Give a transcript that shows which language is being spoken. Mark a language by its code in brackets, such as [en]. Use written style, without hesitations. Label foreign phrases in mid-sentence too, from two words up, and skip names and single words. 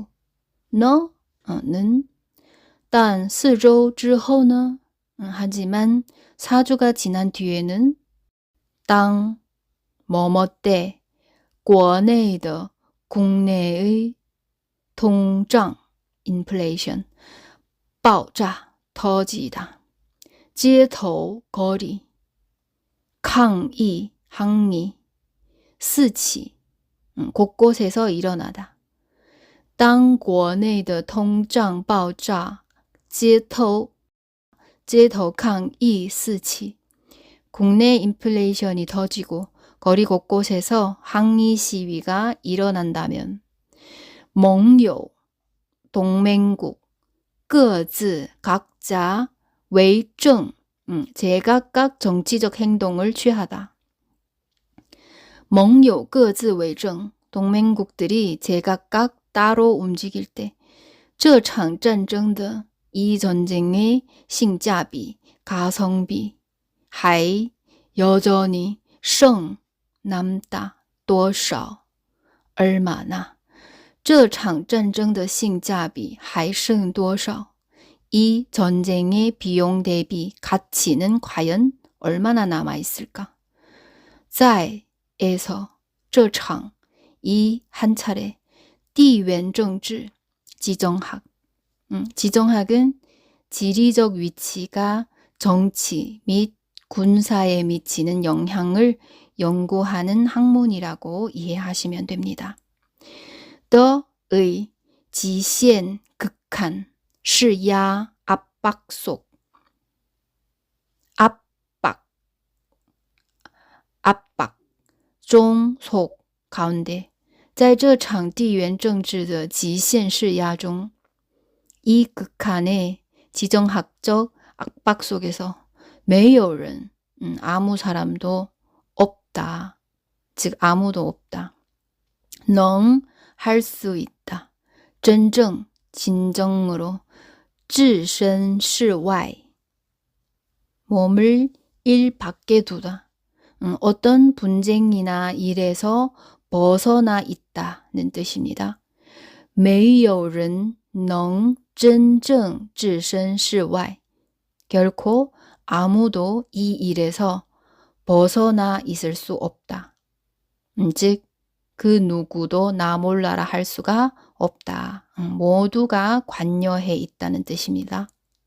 [ko] 너, 는, [zh] 但4周之后呢? [ko] 하지만 4주가 지난 뒤에는 当 뭐뭐 때 国内的 국내의 通胀 inflation 爆炸 터지다. 街头 거리 抗议 항의 四起 곳곳에서 일어나다. [zh] 当国内的通胀爆炸街头抗议四起. [ko] 국내 인플레이션이 터지고 거리 곳곳에서 항의 시위가 일어난다면 盟友 동맹국 各自 각자 为政 제각각 정치적 행동을 취하다. [zh] 盟友各自为政 [ko] 동맹국들이 제각각 따로 움직일 때 这场战争的 이 전쟁의 性价比 가성비 还 여전히 剩 남다 多少 얼마나 [zh] 这场战争的性价比还剩多少 [ko] 이 전쟁의 비용 대비 가치는 과연 얼마나 남아있을까? 在에서 这场 이 한 차례 地缘政治 지정학 지정학은 지리적 위치가 정치 및 군사에 미치는 영향을 연구하는 학문이라고 이해하시면 됩니다. 더의 极限 극한 施压 압박 속 압박 종, 속, 가운데 [zh] 在这场地缘政治的极限施压中， [ko] 이 극한의 지정학적 압박 속에서 [zh] 没有人, [ko] 아무 사람도 없다. 즉 아무도 없다. 넌 할 수 있다. [zh] 真正, 진정으로 置身事外. [ko] 몸을 일 밖에 두다. 어떤 분쟁이나 일에서 벗어나 있다는 뜻입니다. [zh] 没有人能真正置身事外. [ko] 결코 아무도 이 일에서 벗어나 있을 수 없다. 즉, 그 누구도 나 몰라라 할 수가 없다. 모두가 관여해 있다는 뜻입니다.